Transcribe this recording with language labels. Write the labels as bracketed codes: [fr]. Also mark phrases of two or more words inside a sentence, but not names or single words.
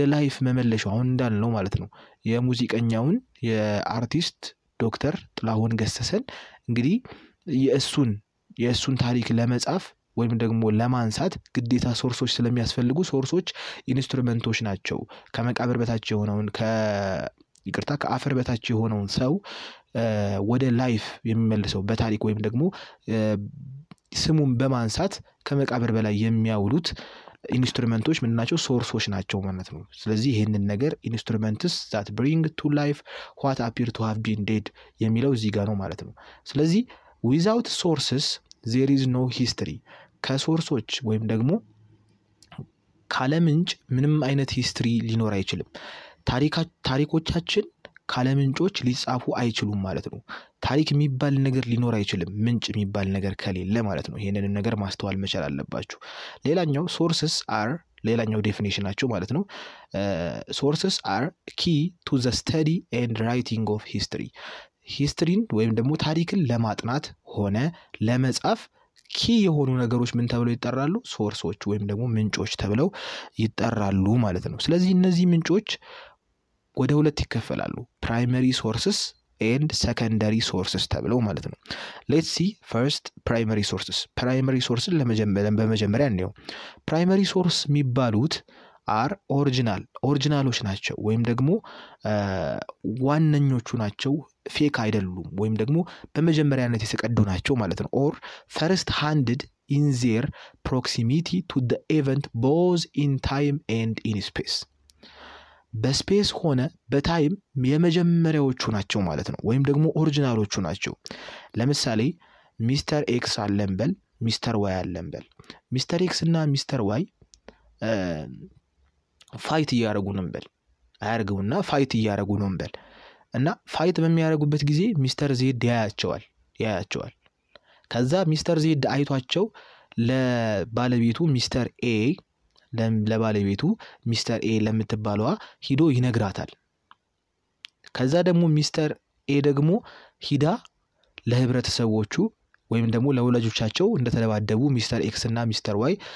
[am] ላይፍ መመለሻው አሁን እንዳልነው ማለት ነው። የሙዚቀኛውን የአርቲስት ዶክተር ጥላሁን ገሰሰን እንግዲህ የእሱን ታሪክ ለመጻፍ ወይም ደግሞ ለማንሳት ግዴታ ሶርሶች ስለሚያስፈልጉ ሶርሶች ኢንስትሩመንቶች ናቸው። ከመቃብር በታች የሆነውን ከአፈር በታች የሆነውን ሰው ወደ ላይፍ የሚመልሰው በታሪክ ወይም ደግሞ ስሙን በማንሳት ከመቃብር በላይ የሚያውሉት ኢንስትሩመንቶች ምን ናቸው? ሶርሶች ናቸው ማለት ነው። ስለዚህ ይሄንን ነገር [en] instruments that bring to life what appear to have been dead [am] የሚለው እዚህ ጋር ነው ማለት ነው። ስለዚህ [en] without sources there is no history. [am] ከሶርሶች ወይም ደግሞ ካለ ምንጭ ምንም አይነት ሂስትሪ ሊኖር አይችልም። ታሪኮቻችን ካለ ምንጮች ሊጻፉ አይችሉም ማለት ነው ታሪክ የሚባል ነገር ሊኖር አይችልም ምንጭ የሚባል ነገር ከሌለ ማለት ነው ይሄንን ነገር ማስተዋል መቻል አለባችሁ ሌላኛው [en] sources are [am] ሌላኛው ዴፊኒሽናቸው ማለት ነው [en] sources are key to the study and writing of historyን [am] ወይም ደግሞ ታሪክን ለማጥናት ሆነ ለመጻፍ ኪ የሆኑ ነገሮች ምን ተብለው ይጠራሉ ሶርሶች ወይም ደግሞ ምንጮች ተብለው ይጠራሉ ማለት ነው ስለዚህ እነዚህ ምንጮች ወደ ሁለት ይከፈላሉ [en] primary sources and secondary sources [am] ተብለው ማለት ነው [en] let's see first primary sources [am] በመጀመሪያ እንየው [en] primary source [am] የሚባሉት are ኦሪጂናሎች ናቸው ወይም ደግሞ ዋነኞቹ ናቸው ፌክ አይደሉም ወይም ደግሞ በመጀመሪያነት የተቀዱ ናቸው ማለት ነው [en] or first handed in their proximity to the event both in time and in space [am] በስፔስ ሆነ በታይም የመጀመሪያዎቹ ናቸው ማለት ነው ወይም ደግሞ ኦሪጂናሎቹ ናቸው ለምሳሌ ሚስተር ኤክስ አለንበል ሚስተር ዋይ አለንበል ሚስተር ኤክስ እና ሚስተር ዋይ ፋይት ያያረጉ ነበር አያርጉና ፋይት ያያረጉ ነበር እና ፋይት በሚያረጉበት ጊዜ ሚስተር ዜድ ያያቸዋል ከዛ ሚስተር ዜድ አይቷቸው ለባለቤቱ ሚስተር ኤ ለባለቤቱ ሚስተር ኤ ለምትባለዋ ሂዶ ይነግራታል ከዛ ደግሞ ሚስተር ኤ ደግሞ ሂዳ ለህብረተሰቦቹ ወይም ደግሞ ለወላጆቻቸው እንደተደባደቡ ሚስተር ኤክስ እና ሚስተር ዋይ